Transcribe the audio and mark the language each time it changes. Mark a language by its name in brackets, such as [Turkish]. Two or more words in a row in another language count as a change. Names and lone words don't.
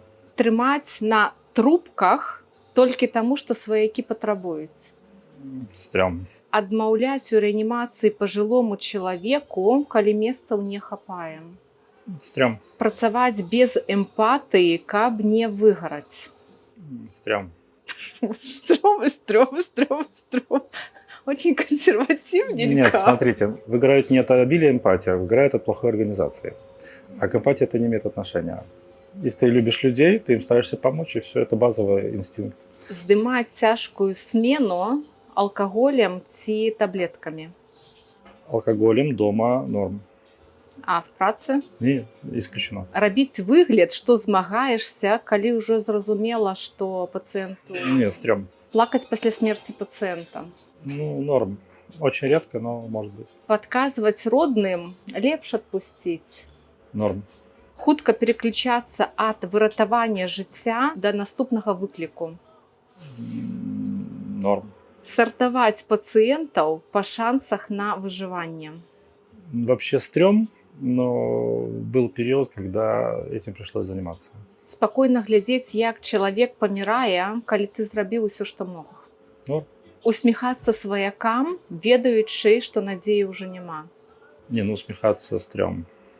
[Belarusian] Трымаць на трубках толькі таму, што сваякі патрабуюць. [Russian] Стрём. [Belarusian] Адмаўляць у рэанімацыі пажылому чалавеку, калі месцаў не хапае. [Russian] Стрём. [Belarusian] Працаваць без эмпатыі, каб не выгараць. [Russian] Стрём. Стрём. Очень консервативненько. Нет, смотрите, выиграют не от обилия эмпатии, а выиграют от плохой организации. А к эмпатии это не имеет отношения. Если ты любишь людей, ты им стараешься помочь, и все, это базовый инстинкт. [Belarusian] Здымаць цяжкую смену алкаголем ці таблеткамі. [Russian] Алкоголем дома норм. А в працы? Не, исключено. [Belarusian] Рабіць выгляд, што змагаешся, калі ўжо зразумела, што пацыенту... [Russian] Нет, стрём. [Belarusian] Плакаць пасля смерці пацыента. [Russian] Ну, норм. Очень редко, но может быть. [Belarusian] Падказваць родным, лепш адпусціць. [Russian] Норм. [Belarusian] Хутка переключацца ад выратавання жыцця да наступнага выкліку. [Russian] Норм. [Belarusian] Сартаваць пацыентаў па шансах на выжыванне. [Russian] Вообще стрём, но был период, когда этим пришлось заниматься. [Belarusian] Спакойна глядзець, як чалавек памірае, калі ты зрабіў усё, што мог. [Russian] Норм. [Belarusian] Усміхацца сваякам, ведаючы, што надзеі ўжо няма. [Russian] Не, ну усмехаться стрём.